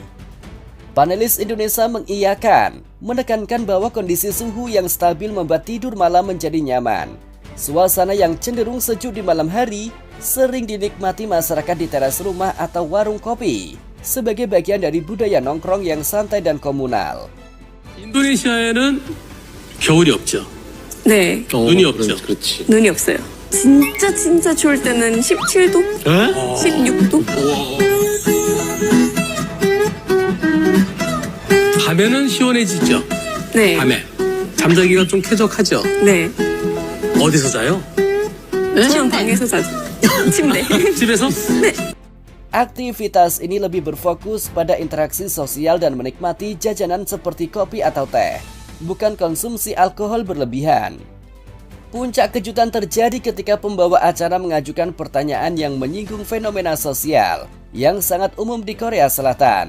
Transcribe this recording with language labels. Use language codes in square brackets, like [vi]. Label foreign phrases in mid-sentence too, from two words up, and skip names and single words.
[id] Panelis Indonesia mengiyakan, menekankan bahwa kondisi suhu yang stabil membuat tidur malam menjadi nyaman. Suasana yang cenderung sejuk di malam hari sering dinikmati masyarakat di teras rumah atau warung kopi sebagai bagian dari budaya nongkrong yang santai dan komunal. [ko] 인도네시아에는 겨울이 없죠. 네, 눈이 없죠. 그렇지. 눈이 없어요. 진짜 추울 때는 17도? 16도? 밤에는 시원해지죠. 네. 밤에 잠자기가 좀 쾌적하죠. 네. 어디서 자요? 저는 방에서 자죠. 침대. 집에서? 네. [id] Aktivitas ini lebih berfokus pada interaksi sosial dan menikmati jajanan seperti kopi atau teh, bukan konsumsi alkohol berlebihan. Puncak kejutan terjadi ketika pembawa acara mengajukan pertanyaan yang menyinggung fenomena sosial yang sangat umum di Korea Selatan.